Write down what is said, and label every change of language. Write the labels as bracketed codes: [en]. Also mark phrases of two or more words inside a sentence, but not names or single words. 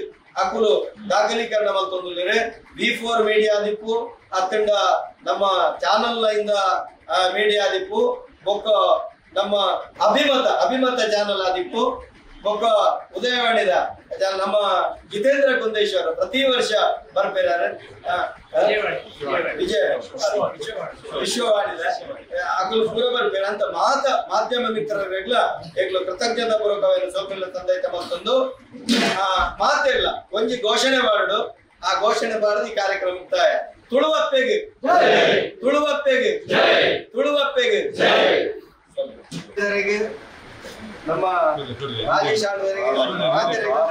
[tcy] ಅಕುಲು ದಾಖಲೀಕರಣ ಮಲ್ತೊಂದುಲ್ಲೇರೆ V4 ಮೀಡಿಯಾ ದಿಪ್ಪು ಅತ್ತಂಡ ನಮ್ಮ ಚಾನಲ್ ಇಂದ ಮೀಡಿಯಾ ದಿಪ್ಪು ಬೊಕ್ಕ ನಮ್ಮ ಅಭಿಮತ ಚಾನಲ್ ಆದಿಪ್ಪು ಬೊಕ್ಕ ಉದಯವಾಣಿದ ನಮ್ಮ ಜಿತೇಂದ್ರ ಕುಂದೇಶ್ವರ ಪ್ರತಿ ವರ್ಷ ಬರ್ಬೇರಾರೆ ವಿಶ್ವವಾಣಿದ ಅಕುಲು ಪೂರ ಬರ್ಬೇರ ಅಂತ ಮಾಧ್ಯಮ ಮಿತ್ರರೆಗ್ಲ ಏಗ್ಲು ಕೃತಜ್ಞತಾ ಪೂರ್ವಕವಾಗಿ ಸೌಕರ್ಯ ತಂದೈತ [kn] ಮತ್ತೊಂದು ಮಾತಿಲ್ಲ [tcy] ಒಂಜಿ ಘೋಷಣೆ ಮಾಡು ಆ ಘೋಷಣೆ ಬಾರದು ಈ ಕಾರ್ಯಕ್ರಮ ಮುಕ್ತಾಯ. [kn] ತುಳುವಪ್ಪೆಗೆ ನಮ್ಮ ರಾಜೇಶ್ ಆಳ್ವರಿಗೆ